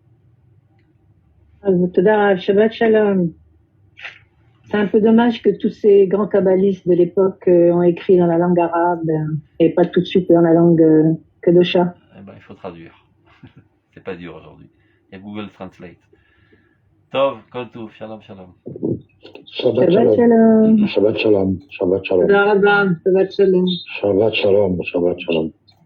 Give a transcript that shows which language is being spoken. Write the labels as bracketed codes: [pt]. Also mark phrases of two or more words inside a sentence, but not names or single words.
[he] שבת שלום. [fr] C'est un peu dommage que tous ces grands kabbalistes de l'époque ont écrit dans la langue arabe et pas tout de suite dans la langue Kedosha. Eh ben, il faut traduire. C'est pas dur aujourd'hui. Il y a Google Translate. Tov, comme tout, [he] שלום, שלום. שבת שלום. שבת שלום. שבת שלום. שבת שלום. שבת שלום. שבת שלום.